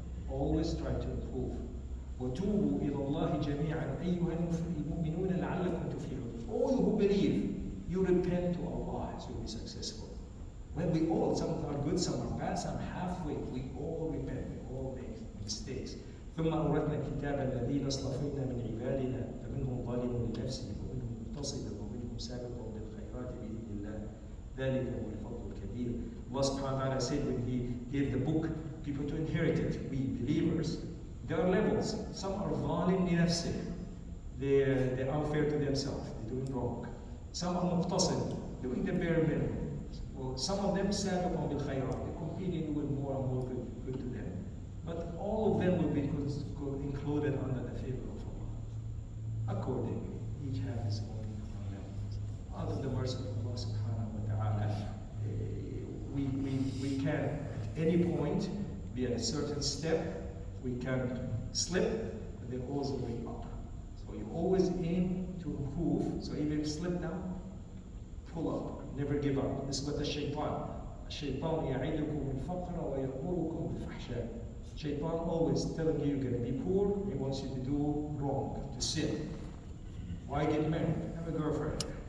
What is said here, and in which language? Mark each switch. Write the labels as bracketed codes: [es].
[en] Always try to improve. [ar] وَتُوبُوا إِلَى اللَّهِ جَمِيعًا أَيُّهَا الْمُؤْمِنُونَ لَعَلَّكُمْ تُفْلِحُونَ. [en] All who believe, you repent to Allah, so you'll be successful. When we all, some are good, some are bad, some halfway, we all repent, we all make mistakes. [ar] ثم أورثنا الكتاب الذين اصطفينا من عبادنا فمنهم ظالم لنفسه ومنهم مقتصد ومنهم سابق بالخيرات بإذن الله ذلك هو الفضل الكبير. [en] Allah subhanahu wa ta'ala said when He gave the book people to inherit it, we believers, there are levels. Some are [ar] ظالم لنفسه, [en] they're unfair to themselves, they're doing wrong. Some are مقتصد, doing the bare minimum. Well, some of them [ar] سابق بالخيرات, [en] they're competing with more and more good to them. But all of them will be included under the favor of Allah. Accordingly, each have his own levels. Out of the mercy of Allah subhanahu wa ta'ala, we can at any point, be at a certain step, we can slip, and then all the way up. So you always aim to improve. So even if you slip down, pull up, never give up. This is what the shaitan. [ar] الشيطان يعيدكم الفقر ويأمركم بالفحشاء. [en] Shaitan always telling you you're going to be poor, he wants you to do wrong, to sin. Why get married? Have a girlfriend.